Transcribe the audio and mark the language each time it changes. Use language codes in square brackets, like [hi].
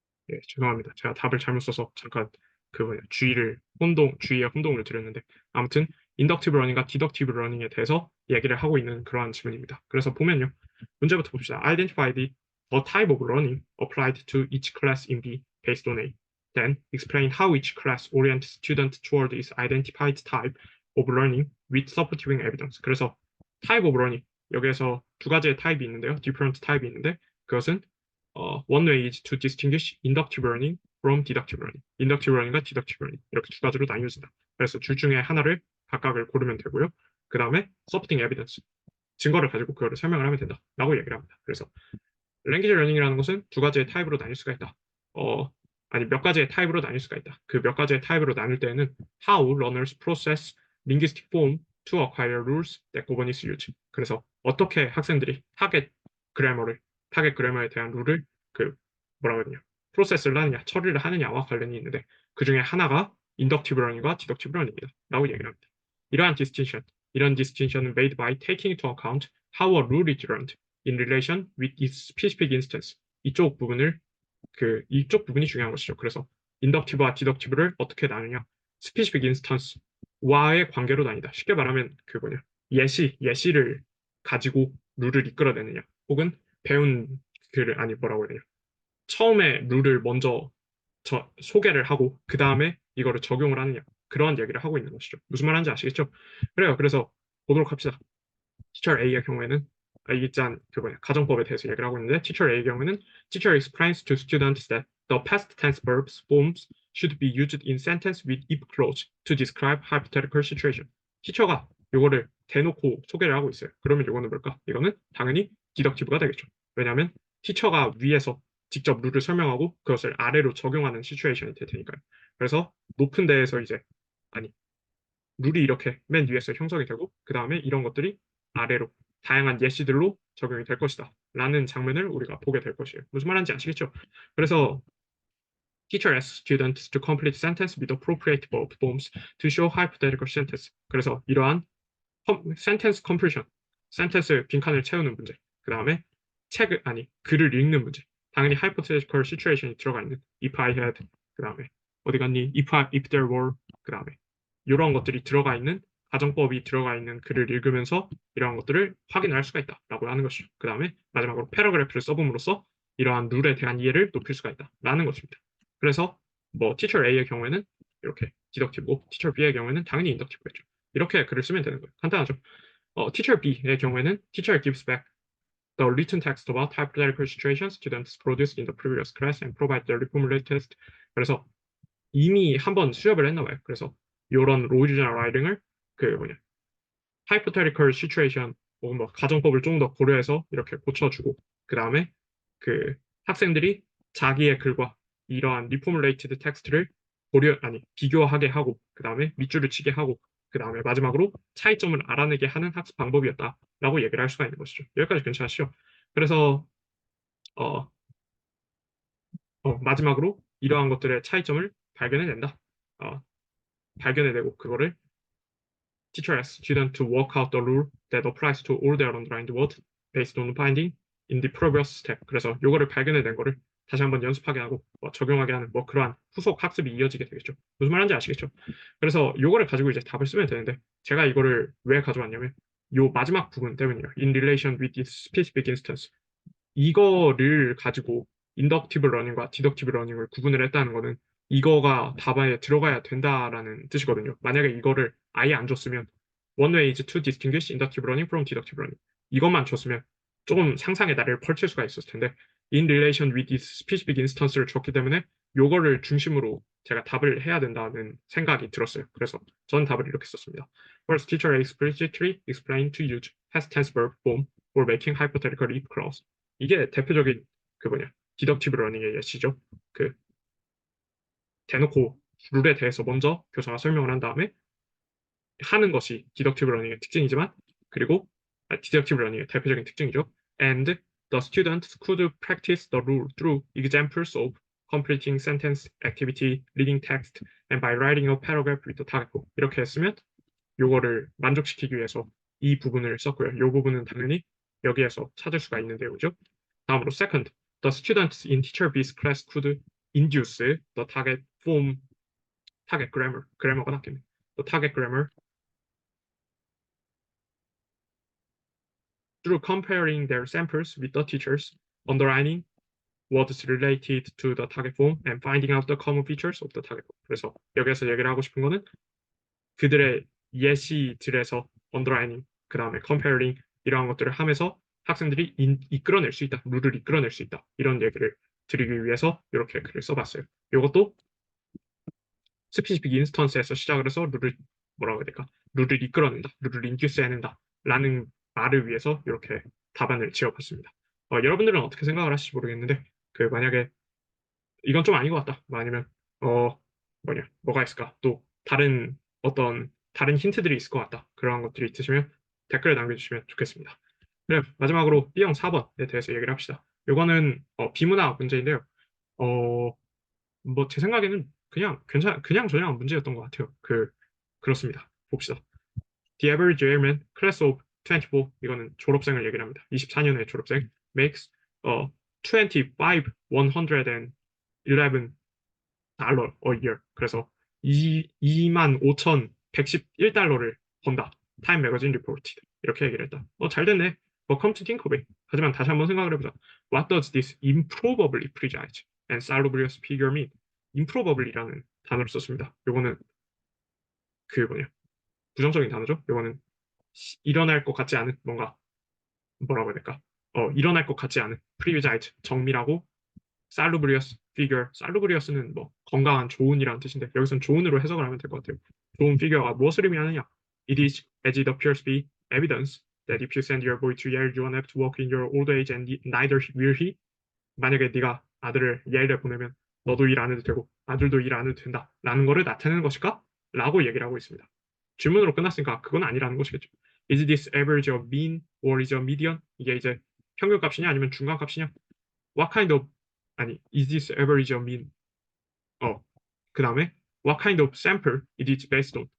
[ko] 예, 죄송합니다. 제가 답을 잘못 써서 잠깐 주의의 혼동을 드렸는데, 아무튼 인덕티브 러닝과 디덕티브 러닝에 대해서 얘기를 하고 있는 그러한 지문입니다. 그래서 보면요. 문제부터 봅시다. [en] Identify the type of learning applied to each class in B based on A. Then explain how each class orients student toward its identified type of learning with supporting evidence. [ko] 그래서 type of learning, 여기에서 두 가지의 타입이 있는데요. [en] different [ko] 타입이 있는데, 그것은 [en] one way is to distinguish inductive learning from deductive learning. [ko] inductive learning과 deductive learning 이렇게 두 가지로 나뉘어진다. 그래서 둘 중에 하나를 각각을 고르면 되고요. 그 다음에 supporting evidence, 증거를 가지고 그거를 설명을 하면 된다라고 얘기를 합니다. 그래서 language learning이라는 것은 두 가지의 타입으로 나뉠 수가 있다. 몇 가지의 타입으로 나뉠 수가 있다. 그 몇 가지의 타입으로 나눌 때에는 [en] how learners process linguistic form to acquire rules that govern its use. [ko] 그래서 어떻게 학생들이 타겟 그래머에 대한 룰을 뭐라고 해야 되냐, 프로세스를 하느냐, 처리를 하느냐와 관련이 있는데, 그 중에 하나가 인덕티브 러닝과 디덕티브 러닝이다 라고 얘기를 합니다. [en] 이런 distinction은 made by taking into account how a rule is learned in relation with its specific instance. [ko] 이쪽 부분이 중요한 것이죠. 그래서 인덕티브와 디덕티브를 어떻게 나누냐, specific instance와의 관계로 나뉘다. 쉽게 말하면 예시를 가지고 룰을 이끌어내느냐, 혹은 배운 뭐라고 해야 되냐, 처음에 룰을 먼저 소개를 하고 그 다음에 이거를 적용을 하느냐, 그런 얘기를 하고 있는 것이죠. 무슨 말 하는지 아시겠죠? 그래요. 그래서 보도록 합시다. Teacher A의 경우에는 가정법에 대해서 얘기를 하고 있는데, Teacher A의 경우에는 [en] Teacher explains to students that the past tense verbs forms should be used in sentence with if clause to describe hypothetical situation. [ko] 티처가 이거를 대놓고 소개를 하고 있어요. 그러면 이거는 뭘까? 이거는 당연히 디덕티브가 되겠죠. 왜냐하면 티처가 위에서 직접 룰을 설명하고 그것을 아래로 적용하는 시츄에이션이 될 테니까요. 그래서 높은 데에서 룰이 이렇게 맨 위에서 형성이 되고 그 다음에 이런 것들이 아래로 다양한 예시들로 적용이 될 것이다 라는 장면을 우리가 보게 될 것이에요. 무슨 말인지 아시겠죠? 그래서 [en] teacher asks students to complete sentence with appropriate verb forms to show hypothetical sentence. [ko] 그래서 이러한 sentence completion, sentence 빈칸을 채우는 문제, 그 다음에 글을 읽는 문제, 당연히 hypothetical situation이 들어가 있는 [en] if I had, [ko] 그 다음에 어디 갔니? [en] if there were, [ko] 그 다음에 이런 것들이 들어가 있는 가정법이 들어가 있는 글을 읽으면서 이러한 것들을 확인할 수가 있다라고 하는 것이죠. 그 다음에 마지막으로 패러그래프를 써봄으로써 이러한 룰에 대한 이해를 높일 수가 있다라는 것입니다. 그래서 뭐 teacher A의 경우에는 이렇게 디덕티브고 teacher B의 경우에는 당연히 인덕티브겠죠. 이렇게 글을 쓰면 되는 거예요. 간단하죠. [en] teacher B의 경우에는 teacher gives back the written text about hypothetical situations students produced in the previous class and provide the reformulated test. [ko] 그래서 이미 한번 수업을 했나 봐요. 그래서 이런 로이즈나 라이딩을 그 뭐냐 hypothetical situation 혹은 뭐 가정법을 좀 더 고려해서 이렇게 고쳐주고 그 다음에 그 학생들이 자기의 글과 이러한 리포뮬레이티드 텍스트를 비교하게 하고 그 다음에 밑줄을 치게 하고 그 다음에 마지막으로 차이점을 알아내게 하는 학습 방법이었다라고 얘기를 할 수가 있는 것이죠. 여기까지 괜찮으시죠? 그래서 마지막으로 이러한 것들의 차이점을 발견해낸다. 발견해내고 그거를 [en] teacher asks student to work out the rule that applies to all their underlined words based on finding in the previous step. [ko] 그래서 요거를 발견해낸 거를 다시 한번 연습하게 하고 적용하게 하는 뭐 그러한 후속 학습이 이어지게 되겠죠. 무슨 말인지 아시겠죠? 그래서 요거를 가지고 이제 답을 쓰면 되는데 제가 이거를 왜 가져왔냐면 요 마지막 부분 때문이에요. [en] In relation with this specific instance. [ko] 이거를 가지고 인덕티브 러닝과 디덕티브 러닝을 구분을 했다는 거는 이거가 답안에 들어가야 된다라는 뜻이거든요. 만약에 이거를 아예 안 줬으면 [en] one way is to distinguish inductive learning from deductive learning. [ko] 이것만 줬으면 조금 상상의 나래를 펼칠 수가 있었을 텐데 [en] in relation with this specific instance [ko] 를 줬기 때문에 요거를 중심으로 제가 답을 해야 된다는 생각이 들었어요. 그래서 저는 답을 이렇게 썼습니다. [en] First, teacher explicitly explained to use past tense verb form for making hypothetical if clause. [ko] 이게 대표적인 그 뭐냐 디덕티브 러닝의 예시죠. 그 대놓고 룰에 대해서 먼저 교사가 설명을 한 다음에 하는 것이 디덕티브 러닝의 특징이지만 그리고 디덕티브 러닝의 대표적인 특징이죠. [en] And the students could practice the rule through examples of completing sentence, activity, reading text, and by writing a paragraph with the target. [ko] 이렇게 했으면 요거를 만족시키기 위해서 이 부분을 썼고요. 요 부분은 당연히 여기에서 찾을 수가 있는 내용이죠. 다음으로 [en] second, the students in teacher B's class could induce the target form, target grammar, [ko] 그래머가 낫겠네. [en] The target grammar through comparing their samples with the teachers, underlining words related to the target form and finding out the common features of the target form. [ko] 그래서 여기에서 얘기를 하고 싶은 거는 그들의 예시들에서 underlining, 그 다음에 comparing 이러한 것들을 하면서 학생들이 이끌어낼 수 있다, 룰을 이끌어낼 수 있다 이런 얘기를 드리기 위해서 이렇게 글을 써봤어요. 이것도 스피시픽 인스턴스에서 시작을 해서 룰을 뭐라고 해야 될까? 룰을 이끌어낸다, 룰을 인듀스해낸다 라는 말을 위해서 이렇게 답안을 지어봤습니다. 여러분들은 어떻게 생각을 하실지 모르겠는데 그 만약에 이건 좀 아닌 것 같다, 아니면 뭐가 있을까? 또 다른 어떤 다른 힌트들이 있을 것 같다. 그런 것들이 있으시면 댓글에 남겨주시면 좋겠습니다. 그래, 마지막으로 B형 4번에 대해서 얘기를 합시다. 이거는 비문학 문제인데요. 뭐 제 생각에는 그냥 저냥 문제였던 것 같아요. 그렇습니다. 봅시다. [en] The average airman class of 24, [ko] 이거는 졸업생을 얘기를 합니다. 24년의 졸업생 makes 25,111 달러 [en] a year. [ko] 그래서 25,111달러를 번다. 타임 매거진 리포트. 이렇게 얘기를 했다. 잘 됐네. [en] come to think of it. [ko] 하지만 다시 한번 생각을 해보자. [en] What does this improbably precise and salubrious figure mean? [ko] improbably라는 단어를 썼습니다. 요거는 부정적인 단어죠. 요거는 일어날 것 같지 않은 뭔가 뭐라고 해야 될까? 일어날 것 같지 않은 precise 정밀하고 salubrious figure. salubrious는 뭐 건강한 좋은이라는 뜻인데 여기서는 좋은으로 해석을 하면 될 것 같아요. 좋은 피규어가 무엇을 의미하느냐? [en] It is as it appears to be evidence that if you send your boy to Yale, you won't have to work in your old age and neither will he. [ko] 만약에 네가 아들을 예일에 보내면 너도 일 안 해도 되고 아들도 일 안 해도 된다 라는 거를 나타내는 것일까? 라고 얘기를 하고 있습니다. 질문으로 끝났으니까 그건 아니라는 것이겠죠. [en] Is this average a mean or is a median? [ko] 이게 이제 평균값이냐 아니면 중간값이냐? [en] What kind of is this average a mean? [ko] 그 다음에 [en] what kind of sample it is based on?